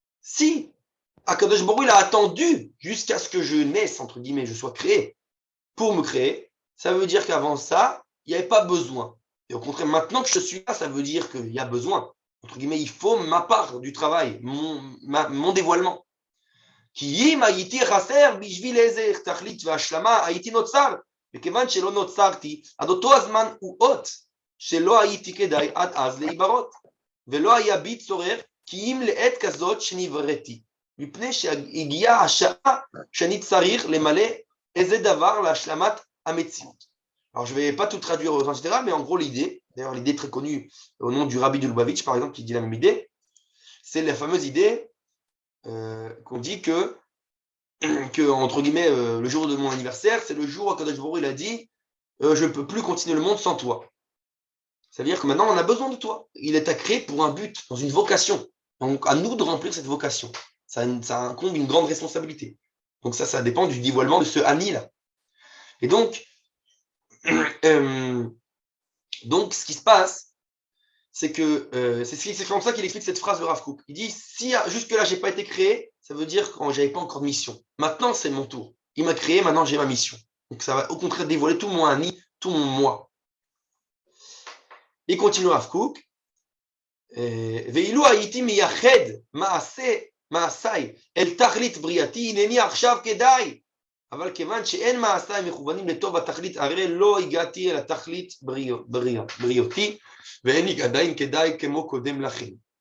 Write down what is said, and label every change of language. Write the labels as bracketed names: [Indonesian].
[French] Si Akadosh Baruch Hu, il a attendu jusqu'à ce que je naisse, entre guillemets, je sois créé pour me créer, ça veut dire qu'avant ça, il n'y avait pas besoin. Et au contraire, maintenant que je suis là, ça veut dire qu'il y a besoin. Entre guillemets, il faut ma part du travail, mon dévoilement. [Hebrew] כי אם הייתי חסר בשביל איזה תכלית והשלמה, הייתי נוצר, וכיוון שלא נוצרתי, עד אותו הזמן הוא אות שלא הייתי כדאי עד אז להיברות, ולא היה בי צורך כי אם לעת כזאת שנבראתי, מפני שהגיעה השעה שאני צריך למלא איזה דבר להשלמת המציאות. [French] Alors je ne vais pas tout traduire aux etc., mais en gros l'idée, d'ailleurs l'idée très connue au nom du Rabbi de Lubavitch par exemple, qui dit la même idée, c'est la fameuse idée qu'on dit que entre guillemets, le jour de mon anniversaire, c'est le jour où Akadosh Baruch Hu, il a dit je ne peux plus continuer le monde sans toi. C'est-à-dire que maintenant, on a besoin de toi. Il est créé pour un but, dans une vocation. Donc, à nous de remplir cette vocation. Ça incombe une grande responsabilité. Donc, ça dépend du dévoilement de ce Ani-là. Et donc, ce qui se passe, c'est que c'est comme ça qu'il explique cette phrase de Rav Kook. Il dit, si jusque-là, je n'ai pas été créé, ça veut dire que je n'avais pas encore de mission. Maintenant, c'est mon tour. Il m'a créé, maintenant, j'ai ma mission. Donc, ça va au contraire dévoiler tout mon Ani, tout mon moi. Il continue Rav Kook. [Hebrew] ואילו הייתי מייחד מעשיי אל תכלית בריאתי, הנני עכשיו כדאי. אבל כיוון שאין מעשיי מכוונים לטוב התכלית, הרי לא הגעתי אל התכלית בריאותי, ואין עדיין כדאי כמו קודם לכן.